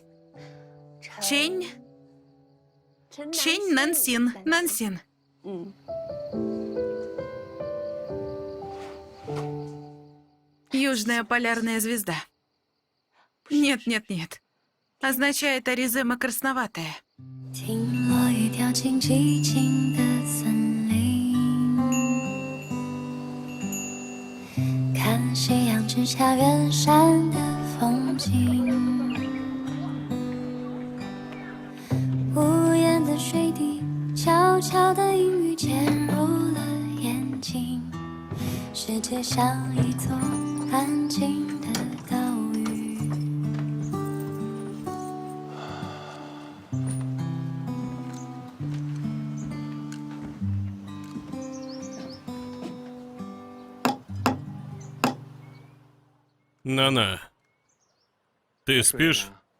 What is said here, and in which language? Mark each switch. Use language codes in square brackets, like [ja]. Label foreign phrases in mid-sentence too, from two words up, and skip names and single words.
[ru] Чень Нансин. Нансин. Южная полярная звезда. Нет. Означает Аризема красноватая. [zh] 听落雨掉进寂静的森林，看夕阳之下远山的风景，无言的水滴，悄悄的阴雨潜入了眼睛，世界像一座安静的岛屿。 [ru] Нана, ты спишь?